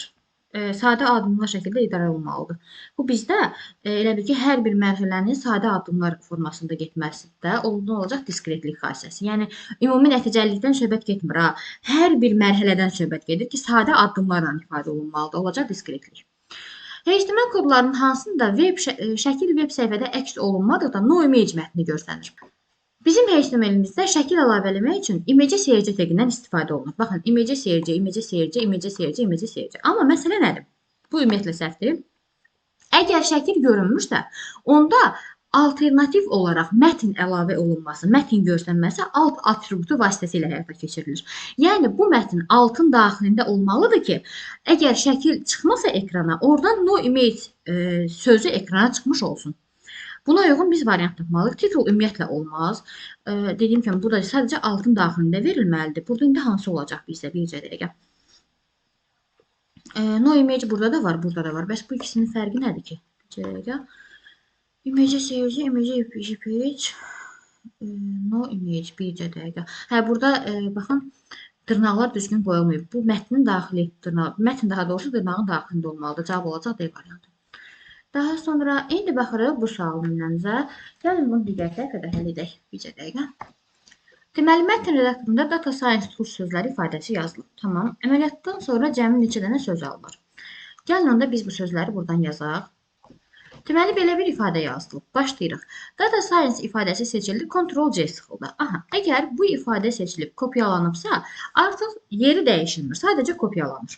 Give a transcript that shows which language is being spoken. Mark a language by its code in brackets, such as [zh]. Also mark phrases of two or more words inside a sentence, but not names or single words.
[az] Sadə addımlar şəkildə idarə olunmalıdır. Bu bizdə elə bil ki, hər bir mərhələnin sadə addımlar formasında getməsində olacaq diskretlik xassəsi. Yəni, ümumi nəticəlilikdən söhbət getmir. Hər bir mərhələdən söhbət gedir ki, sadə addımlarla ifadə olunmalıdır. Olacaq diskretlik. HTML kodlarının hansında şəkil veb səhifədə əks olunmadıqda [en] no image [az] mətni görsənir. Bizim HTML-imizdə şəkil əlavə etmək üçün imece seyirci teqindən istifadə olunur. Baxın, imece seyirci. Amma məsələ nədir? Bu ümumiyyətlə səhvdir. Əgər şəkil görünmüşsə, onda alternativ olaraq mətn əlavə olunması, mətn görsənməsi alt atributu vasitəsilə həyata keçirilir. Yəni, bu mətn altın daxilində olmalıdır ki, əgər şəkil çıxmasa ekrana, oradan [en] no image [az] sözü ekrana çıxmış olsun. Buna uyğun biz variant tapmalıyıq. Titul ümumiyyətlə olmaz. Dediyim kimi, bu da sadəcə altın daxilində verilməlidir. Burada indi hansı olacaq bizdə? Bir dəqiqə. [en] No image [az] burada da var, burada da var. Bəs bu ikisinin fərqi nədir ki? Bir dəqiqə. [en] Image seyirci, image page, no image, [az] bir dəqiqə. Burada baxın, dırnaqlar düzgün qoyulmayıb. Bu mətnin daxili dırnağı, mətn daha doğrusu dırnağın daxilində olmalıdır. Cavab olacaq D variantı. Daha sonra indi baxırıq bu sual nümunəmizə. Gəlin bunu digər səhifədə həll edək. Bir dəqiqə. Deməli, mətn redaktorunda [en] data science tools [az] sözləri ifadəsi yazılıb. Tamam. Əməliyyatdan sonra cəmi neçə dənə söz alınır? Gəlin onda biz bu sözləri buradan yazaq. Deməli, belə bir ifadə yazılıb. Başlayırıq. [en] Data science [az] ifadəsi seçildi, Ctrl-C sıxıldı. Aha, əgər bu ifadə seçilib kopyalanıbsa, artıq yeri dəyişilmir, sadəcə kopyalanır.